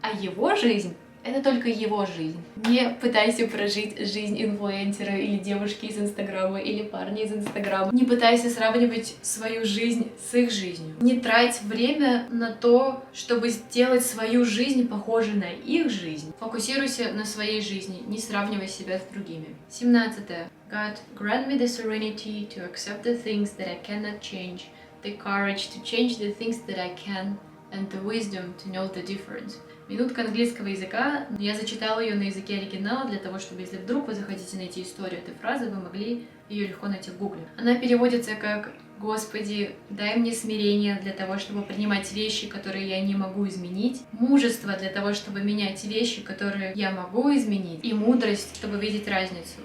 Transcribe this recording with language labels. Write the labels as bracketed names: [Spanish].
[Russian] А его жизнь — это только его жизнь. Не пытайся прожить жизнь инфлюенсера или девушки из Инстаграма, или парня из Инстаграма. Не пытайся сравнивать свою жизнь с их жизнью. Не трать время на то, чтобы сделать свою жизнь похожей на их жизнь. Фокусируйся на своей жизни, не сравнивай себя с другими. 17. [English] God, grant me the serenity to accept the things that I cannot change, the courage to change the things that I can, and the wisdom to know the difference. [Russian] Минутка английского языка. Я зачитала ее на языке оригинала для того, чтобы, если вдруг вы захотите найти историю этой фразы, вы могли ее легко найти в гугле. Она переводится как: Господи, дай мне смирение для того, чтобы принимать вещи, которые я не могу изменить, мужество для того, чтобы менять вещи, которые я могу изменить, и мудрость, чтобы видеть разницу.